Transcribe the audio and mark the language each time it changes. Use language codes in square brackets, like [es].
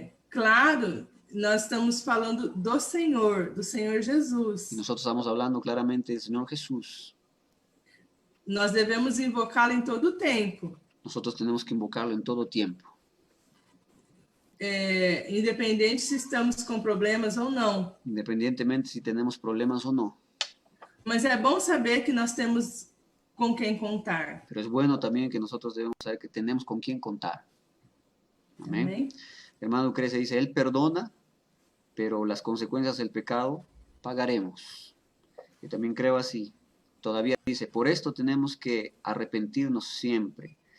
[pt] Claro, nós estamos falando do Senhor Jesus. [es] Y nosotros estamos hablando claramente del Señor Jesús. [pt] Nós devemos invocá-lo em todo o tempo. [es] Nosotros tenemos que invocarlo en todo tiempo. [pt] Independente se estamos com problemas ou não. [es] Independientemente si tenemos problemas o no. [pt] Mas é bom saber que nós temos [es] con quien contar. Pero es bueno también que nosotros debemos saber que tenemos con quién contar. Amén. [pt] Amém? [es] Hermano Lucrecia dice, Él perdona, pero las consecuencias del pecado pagaremos. Yo también creo así. Todavía dice, por esto tenemos que arrepentirnos siempre.